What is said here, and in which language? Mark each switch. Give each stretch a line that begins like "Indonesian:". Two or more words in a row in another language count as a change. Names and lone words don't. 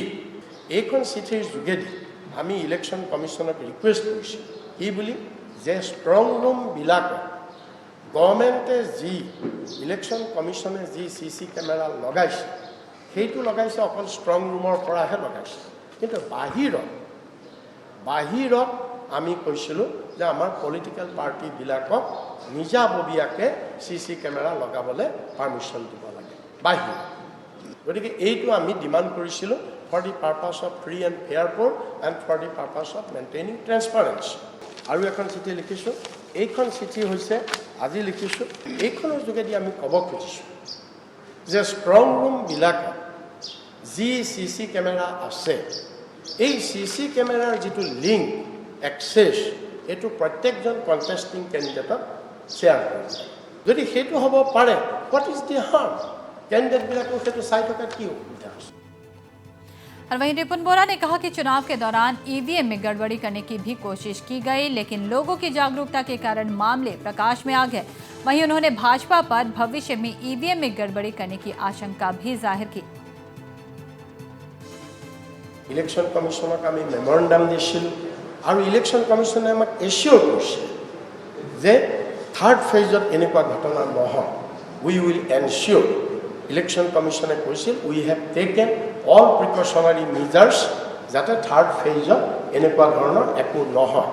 Assamese: এইখন চিঠিৰ যোগেদি আমি ইলেকশ্যন কমিশ্যনক ৰিকুৱেষ্ট কৰিছোঁ কি বুলি যে ষ্ট্ৰং ৰুমবিলাকত গভৰ্ণমেণ্টে যি ইলেকশ্যন কমিশ্যনে যি CC কেমেৰা লগাইছে সেইটো লগাইছে অকল ষ্ট্ৰং ৰুমৰ পৰাহে লগাইছে, কিন্তু বাহিৰত আমি কৈছিলোঁ যে আমাৰ
English: political parties
Assamese: নিজাববীয়াকৈ CC কেমেৰা লগাবলৈ পাৰ্মিশ্যন দিব লাগে বাহিৰত। গতিকে এইটো আমি ডিমাণ্ড কৰিছিলোঁ
English: for the purpose of free and fair vote and for the purpose of maintaining transparency.
Assamese: আৰু এখন চিঠি লিখিছোঁ, এইখন চিঠি হৈছে আজি লিখিছোঁ, এইখনৰ যোগেদি আমি ক'ব খুজিছোঁ যে ষ্ট্ৰং ৰুমবিলাকত যি CC কেমেৰা আছে এই CC কেমেৰাৰ যিটো
English: link access
Assamese: এইটো প্ৰত্যেকজন
English: contesting candidate
Assamese: শ্বেয়াৰ কৰিব লাগে। যদি সেইটো হ'ব পাৰে
English: what is the harm?
Assamese: কেণ্ডিডেটবিলাকো সেইটো চাই থকাত কি অসুবিধা আছে?
Hindi: और वहीं रिपुन बोरा ने कहा कि चुनाव के दौरान EVM में गड़बड़ी करने की भी कोशिश की गई, लेकिन लोगों की जागरूकता के कारण मामले प्रकाश में आ गए। वहीं उन्होंने भाजपा पर भविष्य में EVM में गड़बड़ी करने की आशंका भी जाहिर की।
Assamese: ইলেকশ্যন কমিশ্যনক আমি মেমৰেণ্ডাম দিছিলোঁ আৰু ইলেকশ্যন কমিশ্যনে আমাক এচিয়ৰ কৰিছে যে
English: third phase
Assamese: এনেকুৱা ঘটনা নহয়।
English: we will ensure.
Assamese: ইলেকশ্যন কমিশ্যনে কৈছিল
English: we have taken all precautionary measures
Assamese: যাতে
English: third phase
Assamese: এনেকুৱা ধৰণৰ একো নহয়।